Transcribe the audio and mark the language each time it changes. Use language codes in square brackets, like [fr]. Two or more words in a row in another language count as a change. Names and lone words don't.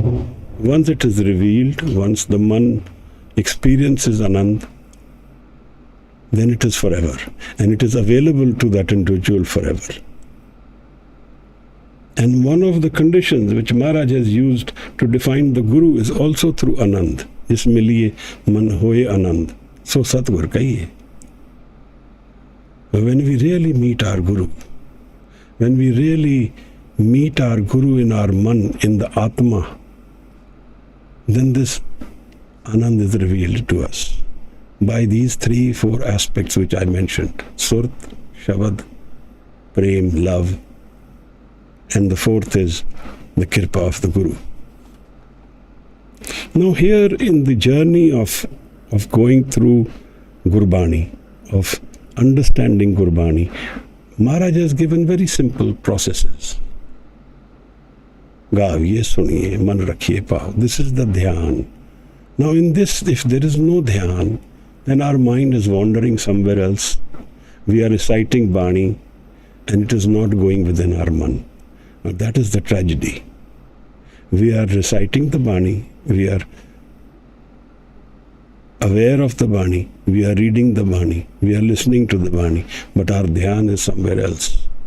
[en] Once it is revealed, once the man experiences Anand, then it is forever. And it is available to that individual forever. And one of the conditions which Maharaj has used to define the Guru is also through Anand. [pa] ਜਿਸ ਮਿਲੀਐ ਮਨ ਹੋਇ ਅਨੰਦ। ਸੋ ਸਤਿਗੁਰ ਕਹੀਐ. [en] When we really meet our Guru, when we really meet our Guru in our man, in the Atma, then this Anand is revealed to us by these 3-4 aspects which I mentioned: Surt, Shabad, Prem, love, and the fourth is the Kirpa of the Guru. Now here in the journey of going through Gurbani, of understanding Gurbani, Maharaj has given very simple processes. [pa] ਗਾਵੀਐ, ਸੁਣੀਐ, ਮਨਿ ਰਖੀਐ ਭਾਉ. [en] This is the dhyan. Now in this, if there is no dhyan, then our mind is wandering somewhere else. We are reciting Bani and it is not going within our man. Now that is the tragedy. We are reciting the Bani, we are aware of the Bani, we are reading the Bani, we are listening to the Bani, but our dhyan is somewhere else.